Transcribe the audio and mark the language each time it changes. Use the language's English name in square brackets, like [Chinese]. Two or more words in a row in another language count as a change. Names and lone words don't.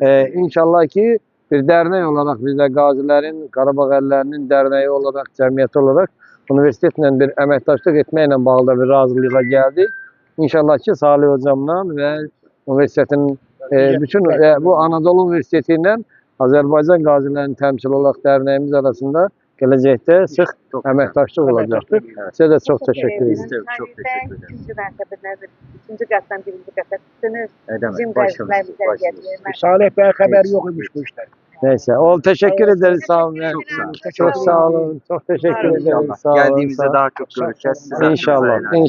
[Azerbaijani] İnşallah ki, bir dərnək olaraq biz də qazilərin, Qarabağ əllərinin dərnəyi olaraq, cəmiyyəti olaraq universitetlə bir əməkdaşlıq etməklə bağlı da bir razılığa gəldik. İnşallah ki, Salih hocamla və universitetin bütün bu Anadolu Universiteti ilə Azərbaycan qazilərinin təmsil olaraq dərnəyimiz arasında gələcəkdə sıx əməkdaşlıq olacaqdır. Sizə də çox təşəkkür Biz edirəm. [Turkish] de çok teşekkür ederiz. [Azerbaijani] İkinci mərtəbədən, üçüncü qatdan birinci qata çıxdınız. [Turkish] Ne demek? [Azerbaijani] Bizim Başımız. qazilərimizə [Turkish] Salih Bey haber yokmuş bu işler. Neyse, teşekkür ederiz. Sağ olun. Çok sağ olun. Çok sağ olun. Çok teşekkür ederiz. İnşallah. Sağ olun. Geldiğimizde sağ- daha çok görüşeceğiz. Size İnşallah. helal olsun.